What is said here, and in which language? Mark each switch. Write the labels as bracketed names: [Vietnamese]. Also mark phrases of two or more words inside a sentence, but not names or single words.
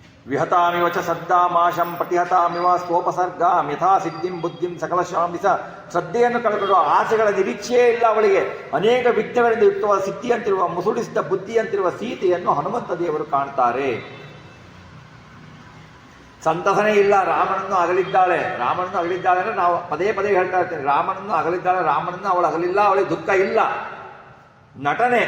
[Sanskrit] ವಿಹತಾಮಿವ ಚ ಶ್ರದ್ಧಾಮಾಶಂ ಪ್ರತಿಹತಾಮಿವ ಸ್ವೋಪಸರ್ಗಾಂ ಯಥಾ ಸಿದ್ಧಿಂ ಬುದ್ಧಿಂ ಸಕಲ ಶಾಂಬಿಸ. [Kannada] ಶ್ರದ್ಧೆಯನ್ನು ಕಳೆದುಕೊಂಡು ಆಸೆಗಳ ನಿರೀಕ್ಷೆಯೇ ಇಲ್ಲ ಅವಳಿಗೆ. ಅನೇಕ ವಿಘ್ನಗಳಿಂದ ಯುಕ್ತವಾದ ಸಿದ್ಧಿಯಂತಿರುವ ಮುಸುಡಿಸಿದ ಬುದ್ಧಿಯಂತಿರುವ ಸೀತೆಯನ್ನು ಹನುಮಂತ ದೇವರು ಕಾಣ್ತಾರೆ. ಸಂತಸನೇ ಇಲ್ಲ. ರಾಮನನ್ನು ಅಗಲಿದ್ದಾಳೆ ಅಂದರೆ ನಾವು ಪದೇ ಪದೇ ಹೇಳ್ತಾ ಇರ್ತೀನಿ, ರಾಮನನ್ನು ಅಗಲಿದ್ದಾಳೆ, ರಾಮನನ್ನು ಅವಳು ಅಗಲಿಲ್ಲ, ಅವಳಿಗೆ ದುಃಖ ಇಲ್ಲ, ನಟನೆ.